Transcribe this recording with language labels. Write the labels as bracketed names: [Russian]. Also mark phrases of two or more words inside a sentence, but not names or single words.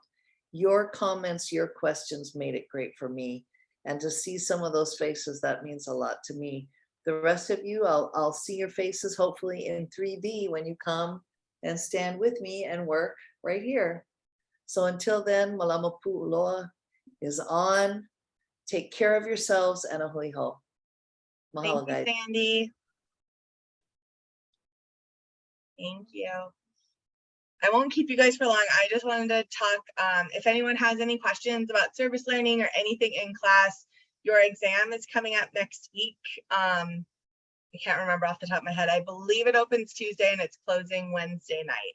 [English] Your comments, your questions made it great for me, and to see some of those faces, that means a lot to me. The rest of you, I'll see your faces hopefully in 3D when you come and stand with me and work right here. So until then, Mālama Puʻuloa is on. Take care of yourselves, and [Hawaiian] a hui ho. [English] Mahalo, Thank you, guys. Sandy. Thank you. I won't keep you guys for long. I just wanted to talk, if anyone has any questions about service learning or anything in class, your exam is coming up next week. I can't remember off the top of my head. I believe it opens Tuesday and it's closing Wednesday night.